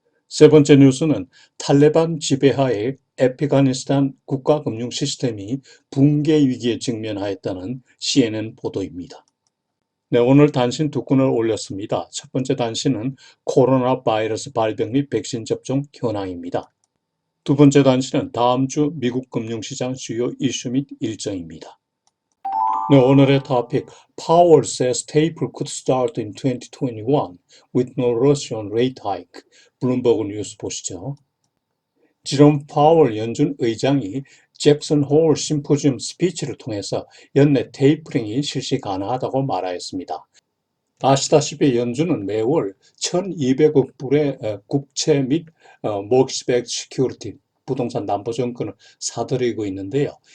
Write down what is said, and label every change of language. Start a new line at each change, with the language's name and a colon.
Korean: 세 번째 뉴스는 탈레반 지배하에 아프가니스탄 국가금융 시스템이 붕괴 위기에 직면하였다는 CNN 보도입니다. 네, 오늘 단신 2건을 올렸습니다. 첫 번째 단신은 코로나 바이러스 발병 및 백신 접종 현황입니다. 두 번째 단신은 다음 주 미국 금융시장 주요 이슈 및 일정입니다. 네, 오늘의 토픽
English: Powell says taper could start in 2021 with no rush on rate hike.
Korean: 블룸버그 뉴스 보시죠. 제롬 파월 연준 의장이 잭슨 홀 심포지엄 스피치를 통해서 연내 테이퍼링이 실시 가능하다고 말하였습니다. 아시다시피 연준은 매월 1,200억 불의 국채 및
English: mortgage-backed security,
Korean: 부동산 담보증권을 사들이고 있는데요.